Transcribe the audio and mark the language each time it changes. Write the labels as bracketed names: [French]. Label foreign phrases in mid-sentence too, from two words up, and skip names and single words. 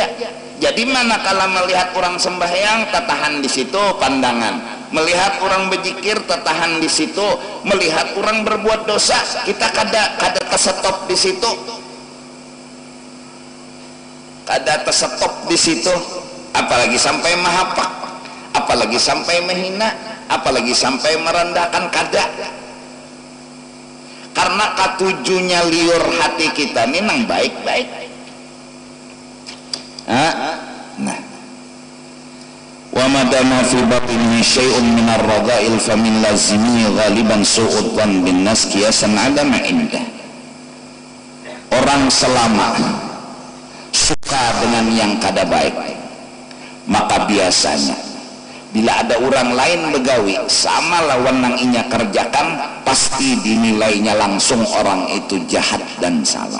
[Banjar] Jadi manakala melihat orang sembahyang tertahan di situ pandangan, melihat orang berzikir tertahan di situ, melihat orang berbuat dosa kita kada tersetop di situ, kada tersetop di situ, apalagi sampai mahapak, apalagi sampai menghina, apalagi sampai merendahkan, kada. Karena ketujuhnya liur hati kita ini nang baik-baik. Nah, [Arabic] وما دام في باطنه شيء من الرذائل فمن لازمه غالبا سوء الظن بالناس قياسا على ما عنده. [Banjar] Orang selama suka dengan yang kada baik, maka biasanya bila ada orang lain begawi sama lawan nang inya kerjakan, pasti dinilainya langsung orang itu jahat dan salah.